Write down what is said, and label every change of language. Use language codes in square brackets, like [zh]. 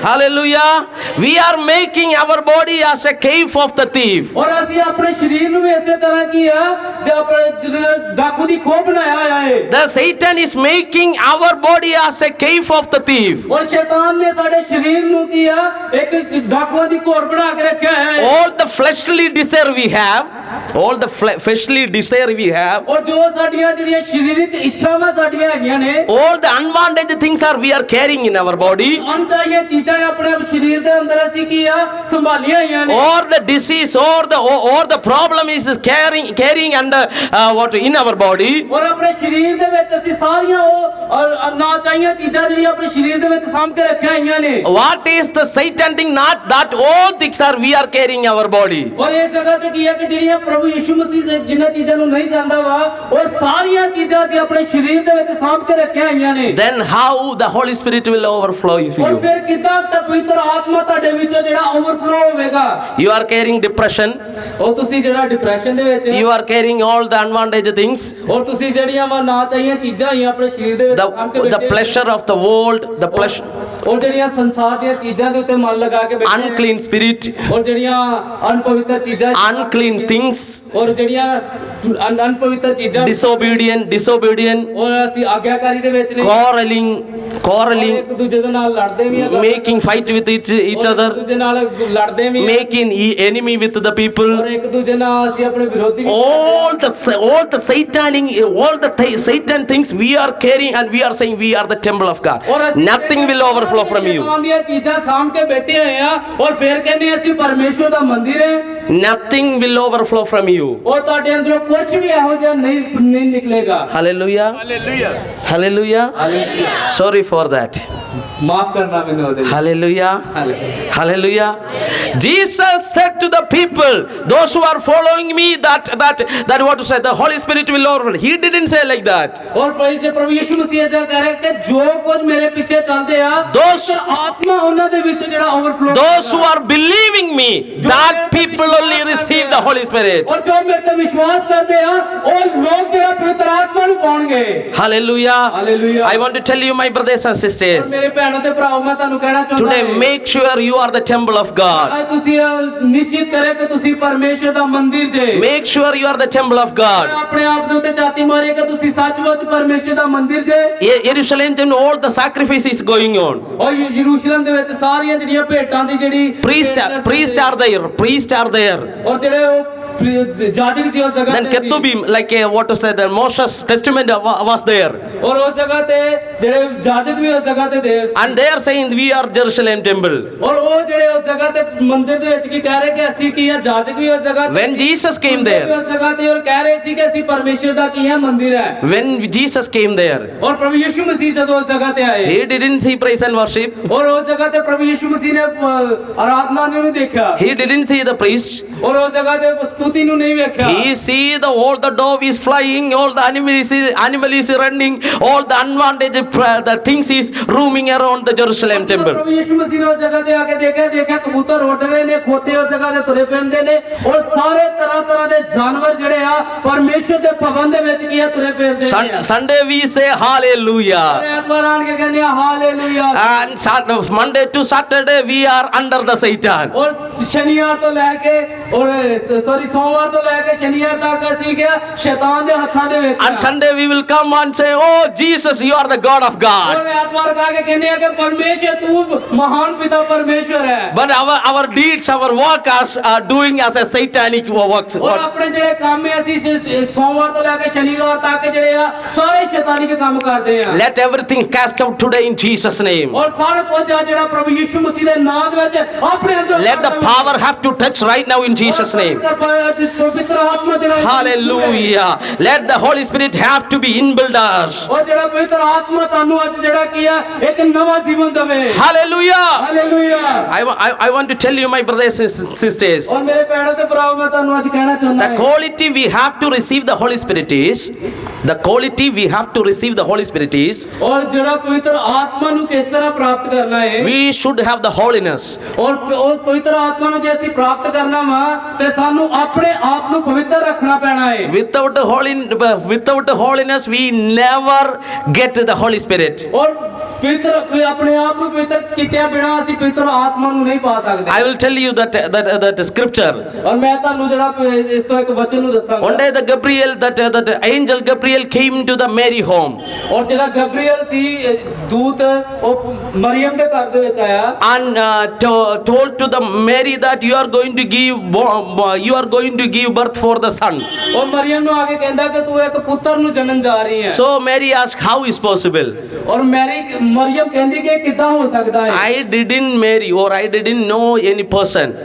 [en] Hallelujah. We are making our body as a cave of the thief. [pa] ਔਰ ਅਸੀਂ ਆਪਣੇ ਸਰੀਰ ਨੂੰ ਵੀ ਇਸੇ ਤਰ੍ਹਾਂ ਕੀ ਆ ਡਾਕੂ ਦੀ ਖੋਹ ਬਣਾਇਆ ਹੋਇਆ ਹੈ [en] The Satan is making our body as a cave of the thief. [pa] ਔਰ ਸ਼ੈਤਾਨ ਨੇ ਸਾਡੇ ਸਰੀਰ ਨੂੰ ਕੀ ਆ ਇੱਕ ਡਾਕੂਆਂ ਦੀ ਘੋਰ ਬਣਾ ਕੇ ਰੱਖਿਆ ਹੈ [en] All the fleshly desire we have, fleshly desire we have, [pa] ਔਰ ਜੋ ਸਾਡੀਆਂ ਜਿਹੜੀਆਂ ਸਰੀਰਕ ਇੱਛਾਵਾਂ ਸਾਡੀਆਂ ਹੈਗੀਆਂ ਨੇ [en] all the unwanted things we are carrying in our body, [pa] ਅਣਚਾਹੀਆਂ ਚੀਜ਼ਾਂ ਆਪਣੇ ਸਰੀਰ ਦੇ ਅੰਦਰ ਅਸੀਂ ਕੀ ਆ ਸੰਭਾਲੀਆਂ ਹੋਈਆਂ ਨੇ [en] or the disease or the problem is carrying under what in our body. [pa] ਔਰ ਆਪਣੇ ਸਰੀਰ ਦੇ ਵਿੱਚ ਅਸੀਂ ਸਾਰੀਆਂ ਉਹ ਨਾ ਚਾਹੀਆਂ ਚੀਜ਼ਾਂ ਜਿਹੜੀਆਂ ਆਪਣੇ ਸਰੀਰ ਦੇ ਵਿੱਚ ਸਾਂਭ ਕੇ ਰੱਖੀਆਂ ਹੋਈਆਂ ਨੇ [en] What is the Satan thing? Not that all things we are carrying our body. [pa] ਔਰ ਇਸ ਜਗ੍ਹਾ ਤੇ ਕੀ ਹੈ ਕਿ ਜਿਹੜੀਆਂ ਪ੍ਰਭੂ ਯਿਸੂ ਮਸੀਹ ਜਿਨ੍ਹਾਂ ਚੀਜ਼ਾਂ ਨੂੰ ਨਹੀਂ ਜਾਣਦਾ ਵਾ ਉਹ ਸਾਰੀਆਂ ਚੀਜ਼ਾਂ ਅਸੀਂ ਆਪਣੇ ਸਰੀਰ ਦੇ ਵਿੱਚ ਸਾਂਭ ਕੇ ਰੱਖੀਆਂ ਹੋਈਆਂ ਨੇ [en] Then how the Holy Spirit will overflow if [pa] ਔਰ [en] you? [pa] ਫਿਰ ਕਿੱਦਾਂ ਪਵਿੱਤਰ ਆਤਮਾ ਤੁਹਾਡੇ ਵਿੱਚੋਂ ਜਿਹੜਾ ਓਵਰਫਲੋ ਹੋਵੇਗਾ [en] You are carrying depression. [pa] ਉਹ ਤੁਸੀਂ ਜਿਹੜਾ ਡਿਪਰੈਸ਼ਨ ਦੇ ਵਿੱਚ [en] You are carrying all the unwanted things. [pa] ਔਰ ਤੁਸੀਂ ਜਿਹੜੀਆਂ ਵਾ ਨਾ ਚਾਹੀਆਂ ਚੀਜ਼ਾਂ ਹੀ ਆਪਣੇ ਸਰੀਰ ਦੇ ਵਿੱਚ ਸਾਂਭ ਕੇ [en] The [pa] ਬੈਠੇ [en] pleasure of the world, the pleasure, [pa] ਔਰ ਜਿਹੜੀਆਂ ਸੰਸਾਰ ਦੀਆਂ ਚੀਜ਼ਾਂ ਦੇ ਉੱਤੇ ਮਨ ਲਗਾ ਕੇ ਬੈਠੇ [en] unclean spirit, [pa] ਔਰ ਜਿਹੜੀਆਂ ਅਨਪਵਿੱਤਰ ਚੀਜ਼ਾਂ [en] unclean things, [pa] ਔਰ ਜਿਹੜੀਆਂ ਅਨਪਵਿੱਤਰ ਚੀਜ਼ਾਂ [en] disobedient, [pa] ਔਰ ਅਸੀਂ ਆਗਿਆਕਾਰੀ ਦੇ ਵਿੱਚ ਨੇ [en] quarreling, [pa] ਇੱਕ ਦੂਜੇ ਦੇ ਨਾਲ ਲੜਦੇ ਵੀ ਆ [en] making fight with each other, [pa] ਇੱਕ ਦੂਜੇ ਨਾਲ ਲੜਦੇ ਵੀ ਆ [en] making enemy with the people. [pa] ਔਰ ਇੱਕ ਦੂਜੇ ਨਾਲ ਅਸੀਂ ਆਪਣੇ ਵਿਰੋਧੀ ਵੀ [en] All the Satan things we are carrying, and we are saying we are the temple of God. [pa] ਔਰ ਅਸੀਂ [en] Nothing will overflow from you. [pa] ਸ਼ੈਤਾਨ ਦੀਆਂ ਚੀਜ਼ਾਂ ਸਾਂਭ ਕੇ ਬੈਠੇ ਹੋਏ ਆ ਔਰ ਫਿਰ ਕਹਿੰਦੇ ਅਸੀਂ ਪਰਮੇਸ਼ਰ ਦਾ ਮੰਦਿਰ ਹੈ [en] Nothing will overflow from you. [pa] ਔਰ ਤੁਹਾਡੇ ਅੰਦਰੋਂ ਕੁਝ ਵੀ ਇਹੋ ਜਿਹਾ ਨਹੀਂ ਨਿਕਲੇਗਾ [en] Hallelujah. Hallelujah. Sorry for that. [pa] ਮਾਫ ਕਰਨਾ ਮੈਨੂੰ ਉਹਦੇ ਲਈ [en] Hallelujah. Hallelujah. Jesus said to the people, those who are following me, that what to say, the Holy Spirit will overflow. He didn't say like that. [pa] ਔਰ ਪ੍ਰਭੂ ਯਿਸੂ ਮਸੀਹ ਇਹ ਕਹ ਰਿਹਾ ਕਿ ਜੋ ਕੁਝ ਮੇਰੇ ਪਿੱਛੇ ਚੱਲਦੇ ਆ ਆਤਮਾ ਉਹਨਾਂ ਦੇ ਵਿੱਚ ਜਿਹੜਾ overflow [en] Those who are believing me, that people only receive the Holy Spirit. [pa] ਔਰ ਜੋ ਮੇਰੇ ਤੇ ਵਿਸ਼ਵਾਸ ਕਰਦੇ ਆ ਉਹ ਲੋਕ ਜਿਹੜਾ ਪਵਿੱਤਰ ਆਤਮਾ ਨੂੰ ਪਾਉਣਗੇ [en] Hallelujah. Hallelujah. I want to tell you, my brothers and sisters, [pa] ਮੇਰੇ ਭੈਣਾਂ ਤੇ ਭਰਾਓ ਮੈਂ ਤੁਹਾਨੂੰ ਕਹਿਣਾ ਚਾਹੁੰਦਾ [en] today make sure you are the temple of God. [pa] ਅੱਜ ਤੁਸੀਂ ਨਿਸ਼ਚਿਤ ਕਰੇ ਕਿ ਤੁਸੀਂ ਪਰਮੇਸ਼ਰ ਦਾ ਮੰਦਿਰ ਜੇ [en] Make sure you are the temple of God. [pa] ਆਪਣੇ ਆਪ ਦੇ ਉੱਤੇ ਛਾਤੀ ਮਾਰੇ ਕਿ ਤੁਸੀਂ ਸੱਚਮੁੱਚ ਪਰਮੇਸ਼ਰ ਦਾ ਮੰਦਿਰ ਜੇ [en] Jerusalem, all the sacrifice is going on. [pa] ਔਰ ਯਰੂਸ਼ਲਮ ਦੇ ਵਿੱਚ ਸਾਰੀਆਂ ਜਿਹੜੀਆਂ ਭੇਟਾਂ ਦੀ ਜਿਹੜੀ [en] Priest are there. [pa] ਔਰ ਜਿਹੜੇ ਉਹ ਜਾਜਕ ਜੀ ਉਸ ਜਗ੍ਹਾ [en] Then Ketubim, like what to say, the Moses testament was there. [pa] ਔਰ ਉਸ ਜਗ੍ਹਾ ਤੇ ਜਿਹੜੇ ਜਾਜਕ ਵੀ ਉਸ ਜਗ੍ਹਾ ਤੇ ਦੇ [en] And they are saying we are Jerusalem temple. [pa] ਔਰ ਉਹ ਜਿਹੜੇ ਉਸ ਜਗ੍ਹਾ ਤੇ ਮੰਦਿਰ ਦੇ ਵਿੱਚ ਕੀ ਕਹਿ ਰਹੇ ਕਿ ਅਸੀਂ ਕੀ ਆ ਜਾਜਕ ਵੀ ਉਸ ਜਗ੍ਹਾ ਤੇ [en] When Jesus came there, [pa] ਉਸ ਜਗ੍ਹਾ ਤੇ ਔਰ ਕਹਿ ਰਹੇ ਸੀ ਕਿ ਅਸੀਂ ਪਰਮੇਸ਼ਰ ਦਾ ਕੀ ਹੈ ਮੰਦਿਰ ਹੈ [en] when Jesus came there, [pa] ਔਰ ਪ੍ਰਭੂ ਯਿਸੂ ਮਸੀਹ ਜਦੋਂ ਉਸ ਜਗ੍ਹਾ ਤੇ ਆਏ [en] he didn't see praise and worship. [pa] ਔਰ ਉਸ ਜਗ੍ਹਾ ਤੇ ਪ੍ਰਭੂ ਯਿਸੂ ਮਸੀਹ ਨੇ ਆਰਾਧਨਾ ਨੂੰ ਨਹੀਂ ਦੇਖਿਆ [en] He didn't see the priest. [pa] ਔਰ ਉਸ ਜਗ੍ਹਾ ਤੇ ਸਤੁਤੀ ਨੂੰ ਨਹੀਂ ਵੇਖਿਆ [en] He see all the dove is flying, all the animal is running, all the unwanted the things is roaming around the Jerusalem temple. [pa] ਪ੍ਰਭੂ ਯਿਸੂ ਮਸੀਹ ਨੇ ਉਸ ਜਗ੍ਹਾ ਤੇ ਆ ਕੇ ਦੇਖਿਆ ਕਬੂਤਰ ਉੱਡ ਰਹੇ ਨੇ, ਖੋਤੇ ਉਸ ਜਗ੍ਹਾ ਤੇ ਤੁਰੇ ਫਿਰਦੇ ਨੇ ਔਰ ਸਾਰੇ ਤਰ੍ਹਾਂ ਦੇ ਜਾਨਵਰ ਜਿਹੜੇ ਆ ਪਰਮੇਸ਼ਰ ਦੇ ਭਵਨ ਦੇ ਵਿੱਚ ਕੀ ਆ ਤੁਰੇ ਫਿਰਦੇ ਨੇ। [en] Sunday we say hallelujah. [pa] ਐਤਵਾਰ ਆਣ ਕੇ ਕਹਿੰਦੇ ਆ hallelujah. [en] And Monday to Saturday we are under the Satan. [pa] ਔਰ ਸ਼ਨੀਵਾਰ ਤੋਂ ਲੈ ਕੇ ਸੋਮਵਾਰ ਤੋਂ ਲੈ ਕੇ ਸ਼ਨੀਵਾਰ ਤੱਕ ਅਸੀਂ ਕਿਹਾ ਸ਼ੈਤਾਨ ਦੇ ਹੱਥਾਂ ਦੇ ਵਿੱਚ। [en] And Sunday we will come and say, oh Jesus, you are the God of God. [pa] ਔਰ ਐਤਵਾਰ ਕਾ ਕੇ ਕਹਿੰਦੇ ਆ ਕਿ ਪਰਮੇਸ਼ਰ ਤੂੰ ਮਹਾਨ ਪਿਤਾ ਪਰਮੇਸ਼ਰ ਹੈ। [en] But our deeds, our work are doing as a satanic works. [pa] ਔਰ ਆਪਣੇ ਜਿਹੜੇ ਕੰਮ ਹੈ ਅਸੀਂ ਸੋਮਵਾਰ ਤੋਂ ਲੈ ਕੇ ਸ਼ਨੀਵਾਰ ਤੱਕ ਜਿਹੜੇ ਆ ਸਾਰੇ ਸ਼ੈਤਾਨੀ ਦੇ ਕੰਮ ਕਰਦੇ ਆ। [en] Let everything cast out today in Jesus' name. [pa] ਔਰ ਸਾਰਾ ਕੁਝ ਆ ਜਿਹੜਾ ਪ੍ਰਭੂ ਯਿਸੂ ਮਸੀਹ ਦੇ ਨਾਮ ਦੇ ਵਿੱਚ ਆਪਣੇ ਅੰਦਰ [en] Let the power have to touch right now in Jesus' name. [pa] ਪਵਿੱਤਰ ਆਤਮਾ ਜਿਹੜਾ [en] Hallelujah. Let the Holy Spirit have to be inbuilt us. [pa] ਔਰ ਜਿਹੜਾ ਪਵਿੱਤਰ ਆਤਮਾ ਤੁਹਾਨੂੰ ਅੱਜ ਜਿਹੜਾ ਕੀ ਆ ਇੱਕ ਨਵਾਂ ਜੀਵਨ ਦੇਵੇ। [en] Hallelujah. [pa] Hallelujah. [en] I want to tell you, my brothers and sisters, [pa] ਔਰ ਮੇਰੇ ਭੈਣਾਂ ਤੇ ਭਰਾਵੋ ਮੈਂ ਤੁਹਾਨੂੰ ਅੱਜ ਕਹਿਣਾ ਚਾਹੁੰਦਾ [en] the [pa] ਹਾਂ [en] quality we have to receive the Holy Spirit is, the quality we have to receive the Holy Spirit is, [pa] ਔਰ ਜਿਹੜਾ ਪਵਿੱਤਰ ਆਤਮਾ ਨੂੰ ਕਿਸ ਤਰ੍ਹਾਂ ਪ੍ਰਾਪਤ ਕਰਨਾ ਹੈ [en] we should have the holiness. [pa] ਔਰ ਉਹ ਪਵਿੱਤਰ ਆਤਮਾ ਨੂੰ ਜੇ ਅਸੀਂ ਪ੍ਰਾਪਤ ਕਰਨਾ ਵਾ ਤੇ ਸਾਨੂੰ ਆਪਣੇ ਆਪ ਨੂੰ ਪਵਿੱਤਰ ਰੱਖਣਾ ਪੈਣਾ ਹੈ। [en] Without holiness we never get the Holy Spirit. [pa] ਔਰ ਪਵਿੱਤਰ ਆਪਣੇ ਆਪ ਨੂੰ ਪਵਿੱਤਰ ਕੀਤੇ ਬਿਨਾ ਅਸੀਂ ਪਵਿੱਤਰ ਆਤਮਾ ਨੂੰ ਨਹੀਂ ਪਾ ਸਕਦੇ। [en] I will tell you that scripture. [pa] ਔਰ ਮੈਂ ਤੁਹਾਨੂੰ ਜਿਹੜਾ ਇਸ ਤੋਂ ਇੱਕ ਵਚਨ ਨੂੰ ਦੱਸਾਂਗਾ। [en] One day that angel Gabriel came to the Mary home. [pa] ਔਰ ਜਿਹੜਾ ਗਬਰੀਏਲ ਸੀ ਦੂਤ ਉਹ ਮਰੀਮ ਦੇ ਘਰ ਦੇ ਵਿੱਚ ਆਇਆ [en] And told to the Mary that you are going to give birth for the son. [pa] ਉਹ ਮਰੀਮ ਨੂੰ ਆ ਕੇ ਕਹਿੰਦਾ ਕਿ ਤੂੰ ਇੱਕ ਪੁੱਤਰ ਨੂੰ ਜਨਮ ਜਾ ਰਹੀ ਹੈ। [en] So Mary asked, how is possible? [pa] ਔਰ ਮਰੀਮ ਕਹਿੰਦੀ ਕਿ ਕਿੱਦਾਂ ਹੋ ਸਕਦਾ ਹੈ। [en] I didn't marry or I didn't know any person.